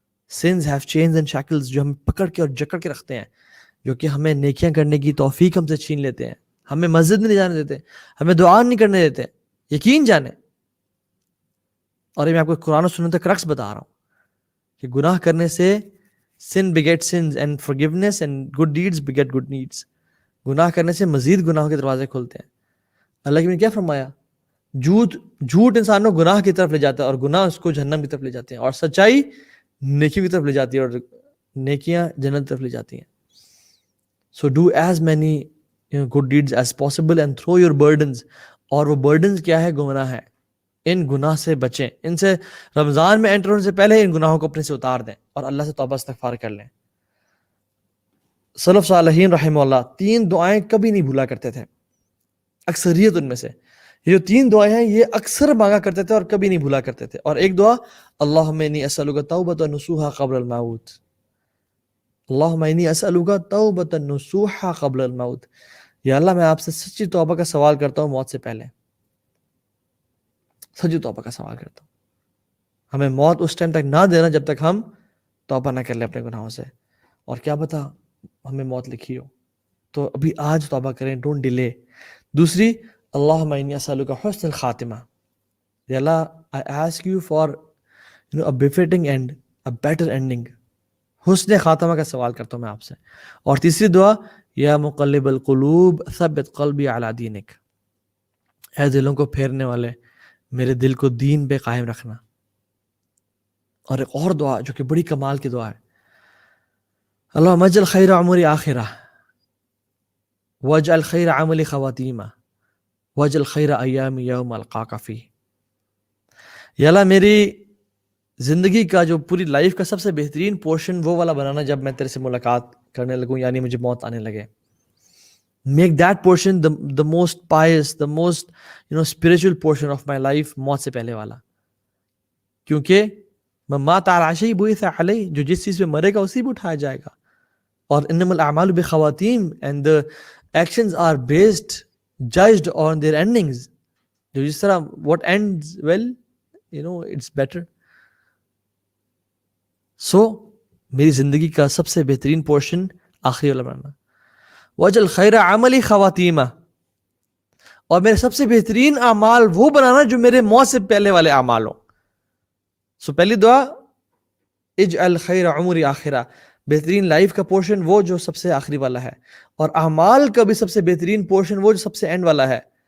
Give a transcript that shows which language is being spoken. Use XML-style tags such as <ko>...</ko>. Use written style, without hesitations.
<en>sins have chains and shackles،</en> <ur>جو ہم پکڑ کے اور جکڑ کے رکھتے ہیں، جو کہ ہمیں نیکیاں کرنے کی توفیق ہم سے چھین لیتے ہیں، ہمیں مسجد میں نہیں جانے دیتے، ہمیں دعا نہیں کرنے دیتے۔ یقین جانیں، اور یہ میں آپ کو قرآن و سنت کا کرکس بتا رہا ہوں کہ گناہ کرنے سے</ur> <en>sin begets sins and forgiveness and good deeds</en> <ur>beget good deeds۔ گناہ کرنے سے مزید گناہوں کے دروازے کھلتے ہیں. اللہ نے کیا فرمایا؟ جھوٹ انسان کو گناہ کی طرف لے جاتا ہے اور گناہ اس کو جہنم کی طرف لے جاتے ہیں, اور سچائی نیکی کی طرف لے جاتی ہے اور نیکیاں جنت کی طرف لے جاتی ہیں.</ur> <en>So do as many good deeds as possible and throw your burdens.</en> <ur>اور وہ burdens کیا ہے؟ گناہ ہے. ان گناہ سے بچیں, ان سے رمضان میں انٹر ہونے سے پہلے ان گناہوں کو اپنے سے اتار دیں اور اللہ سے توبہ استغفار کر لیں. سلف صالحین رحمہ اللہ 3 دعائیں کبھی نہیں بھولا کرتے تھے, اکثریت ان میں سے. یہ جو 3 دعائیں ہیں یہ اکثر مانگا کرتے تھے اور کبھی نہیں بھولا کرتے تھے.</ur> <ar>اور ایک دعا, اللہم انی اسألک توبۃ نصوحا قبل الموت. اللہم انی اسألک توبۃ نصوحا قبل الموت.</ar> <ur>یا اللہ میں آپ سے سچی توبہ کا سوال کرتا ہوں موت سے پہلے. سچی توبہ کا سوال کرتا ہوں. ہمیں موت اس ٹائم تک نہ دینا جب تک ہم توبہ نہ کر لیں اپنے گناہوں سے. اور کیا پتا ہمیں موت لکھی ہو, تو ابھی آج توبہ کریں,</ur> <en>Don't delay.</en> <ar>دوسری, اللہم انی اسألک حسن الخاتمہ.</ar> <en>یا اللہ I ask you for a befitting end, a better ending.</en> <ur>حسن خاتمہ کا سوال کرتا ہوں میں آپ سے. اور تیسری دعا,</ur> <ar>یا مقلب القلوب ثبت قلبی علی دینک.</ar> <ur>اے دلوں کو پھیرنے والے, میرے دل کو دین پہ قائم رکھنا. اور ایک اور دعا جو کہ بڑی کمال کی دعا ہے,</ur> <ar>اللہم اجعل خیر عمری آخرہ واجعل خیر عملی خواتیمہ واجعل خیر ایامی یوم القاک فیہ.</ar> <ur>یا اللہ میری زندگی کا جو پوری لائف کا سب سے بہترین پورشن وہ والا بنانا جب میں تیرے سے ملاقات کرنے لگوں, یعنی مجھے موت آنے لگے.</ur> <en>make that portion the most pious, the most spiritual portion of my life,</en> <ur>موت سے پہلے والا. کیونکہ</ur> <ar>من مات علی شیء بعث علیہ,</ar> <ur>جو جس چیز پہ مرے گا اسی پہ اٹھایا جائے گا.</ur> <en>اور</en> <ar>انما الاعمال بخواتیم,</ar> <en>and the actions are based, judged on their endings.</en> <ur>جو جس طرح</ur> <en>what ends well, it's better.</en> <ur>So میری زندگی کا سب سے بہترین پورشن آخری والا بنانا.</ur> <ar>وجل خیر عملی خواتیمہ,</ar> <ur>اور میرے سب سے بہترین اعمال وہ بنانا جو میرے موت سے پہلے والے اعمال ہوں. سو پہلی دعا,</ur> <ar>اجعل خیر عمری آخرہ,</ar> <ur>بہترین لائف کا پورشن وہ جو سب سے آخری والا ہے, اور اعمال کا بھی سب سے بہترین پورشن وہ جو سب سے اینڈ والا ہے.</ur>